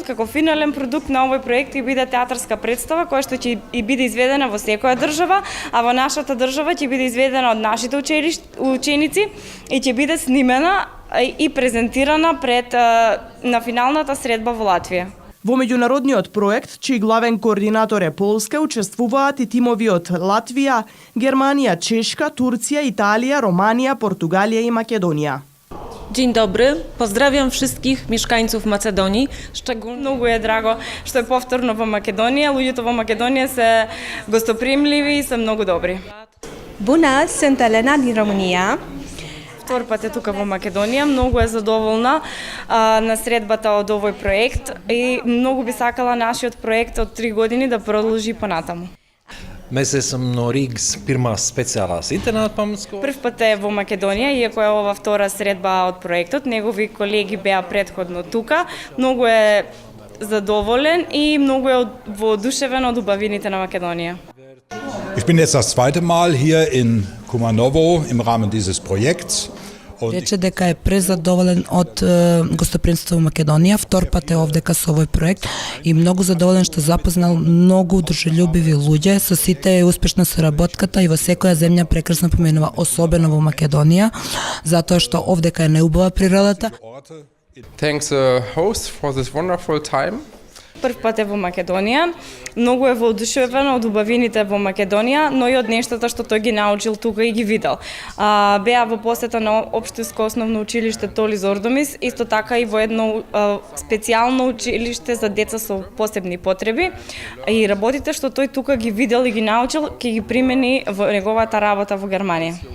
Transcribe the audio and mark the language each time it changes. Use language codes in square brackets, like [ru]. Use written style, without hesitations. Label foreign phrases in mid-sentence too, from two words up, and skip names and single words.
[mk] Како финален продукт на овој проект ќе биде театарска представа која што ќе и биде изведена во секоја држава, а во нашата држава ќе биде изведена од нашите ученици и ќе биде снимена и презентирана пред на финалната средба во Латвија. Во меѓународниот проект, чиј главен координатор е Полска, учествуваат и тимови од Латвија, Германија, Чешка, Турција, Италија, Романија, Португалија и Македонија. [pl] Dzień dobry, pozdrawiam wszystkich mieszkańców Macedonii. [mk] Многу е драго што е повторно во Македонија. Луѓето во Македонија се гостопримливи и се многу добри. [ro] Bună, sunt Elena din România. [mk] Втор пат е тука во Македонија, многу е задоволна на средбата од овој проект и многу би сакала нашиот проект од 3 години да продолжи понатаму. [lv] Mēs esam no Rīgas pirmās speciālās internāta pamatskolas. [mk] Прв пат е во Македонија, иако е ова втора средба од проектот, негови колеги беа претходно тука. Многу е задоволен и многу е воодушевен од убавините на Македонија. [de] Ich bin jetzt das zweite Mal hier in Kumanovo im Rahmen dieses Projekts. [mk] Рече дека е презадоволен од гостопримство во Македонија, втор пат е овдека со овој проект и многу задоволен што запознал многу дружелюбиви луѓе, со сите е успешна соработката и во секоја земја прекрасно поменува, особено во Македонија, затоа што овдека е најубава природата. [en] Thanks the host for this wonderful time. [mk] Прв пат е во Македонија, многу е воодушевен од убавините во Македонија, но и од нештата што тој ги научил тука и ги видел. Беа во посета на Општинско основно училиште Толи Зордомис, исто така и во едно специјално училиште за деца со посебни потреби, и работите што тој тука ги видел и ги научил, ќе ги примени во неговата работа во Германија.